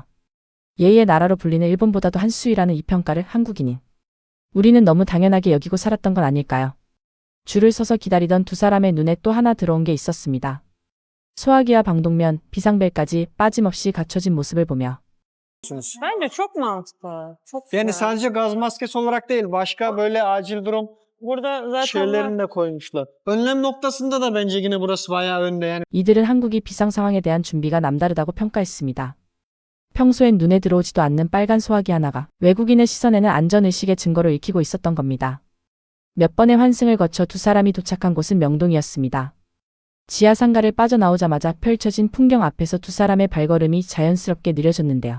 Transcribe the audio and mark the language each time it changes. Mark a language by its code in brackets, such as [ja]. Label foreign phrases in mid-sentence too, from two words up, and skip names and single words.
[ko] 예의의 나라로 불리는 일본보다도 한 수위라는 이 평가를 한국인인 우리는 너무 당연하게 여기고 살았던 건 아닐까요? 줄을 서서 기다리던 두 사람의 눈에 또 하나 들어온 게 있었습니다. 소화기와 방독면, 비상벨까지 빠짐없이 갖춰진 모습을 보며 [tr] Bence çok mantıklı. Çok Yani güzel. sadece gaz maskesi olarak değil, başka böyle acil durum Burada zaten şeylerini de koymuşlar. Önlem noktasında da bence yine burası bayağı önde yani. [ko] 이들은 한국이 비상 상황에 대한 준비가 남다르다고 평가했습니다. 평소엔 눈에 들어오지도 않는 빨간 소화기 하나가 외국인의 시선에는 안전의식의 증거로 읽히고 있었던 겁니다. 몇 번의 환승을 거쳐 두 사람이 도착한 곳은 명동이었습니다. 지하 상가를 빠져나오자마자 펼쳐진 풍경 앞에서 두 사람의 발걸음이 자연스럽게 느려졌는데요.